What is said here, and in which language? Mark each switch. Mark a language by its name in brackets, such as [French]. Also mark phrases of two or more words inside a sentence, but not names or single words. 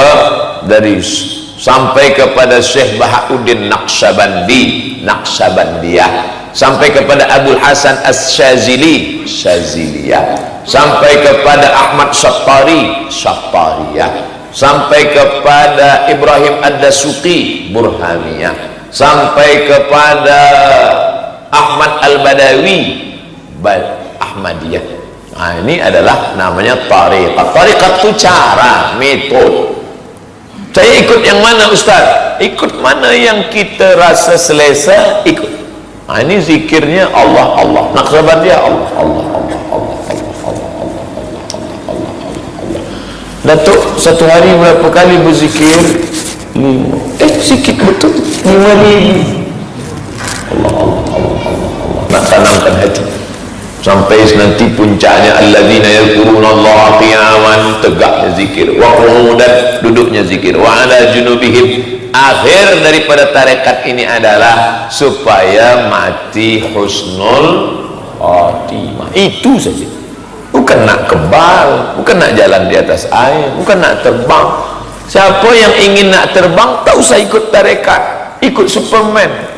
[Malay] Dari sampai kepada Syekh Bahauddin Naqsabandiyah, sampai kepada Abdul Hasan As-Syazili, Syaziliyah, sampai kepada Ahmad Syattari, Syattariyah, sampai kepada Ibrahim Ad-Dasuqi, Burhaniyah, sampai kepada Ahmad Al-Badawi, Ahmadiyah. Nah, ini adalah namanya tariqat. Tariqat itu cara, metode. Saya ikut yang mana Ustaz? Ikut mana yang kita rasa selesa, ikut. Nah, ini zikirnya Allah, Allah. Naqsabandiyah Allah, Allah, Allah, Allah, Allah, Allah, Allah, Allah, Allah, Allah. Datuk satu hari berapa kali berzikir? 5. Sikit betul. 5 ribu. Allah, Allah, Allah, Allah, Allah. Nak tanamkan hati. Sampai nanti puncaknya [Arabic] الذين يذكرون الله قياما, [Malay] tegaknya zikir, [Arabic] وقعودا, [Malay] duduknya zikir, [Arabic] وعلى جنوبهم. [Malay] Akhir daripada tarekat ini adalah supaya mati [Arabic] حسن الخاتمة. [Malay] Itu saja. Bukan nak kebal, bukan nak jalan di atas air, bukan nak terbang. Siapa yang ingin nak terbang, tak usah ikut tarekat, ikut Superman.